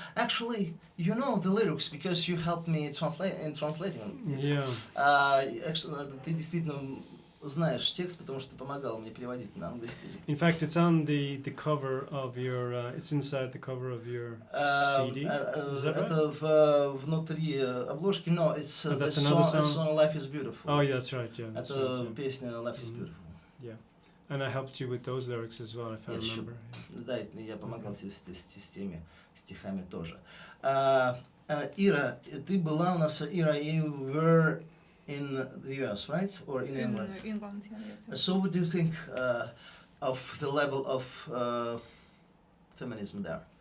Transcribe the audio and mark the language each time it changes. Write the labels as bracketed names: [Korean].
[English] Actually, you know the lyrics because you helped me translating it. Yeah. Actually, [Russian] ты действительно знаешь текст, потому что ты помогал мне переводить на английский язык. [English] In fact, it's on the cover of your. It's inside the cover of your CD. Is that right? [Russian] Это внутри обложки, но [English] it's the song Life is Beautiful. Oh, yeah, that's right. Yeah. That's [Russian] Это [English] right, yeah. [Russian] песня Life is Beautiful. [English] Yeah. And I helped you with those lyrics as well, if I remember. [Russian] Да, я помогал тебе с теми стихами тоже. [English] Ира, [Russian] ты была у нас, [English] Ира, you were in the US, right? Or in England? In England, yes. So what do you think of the level of feminism there?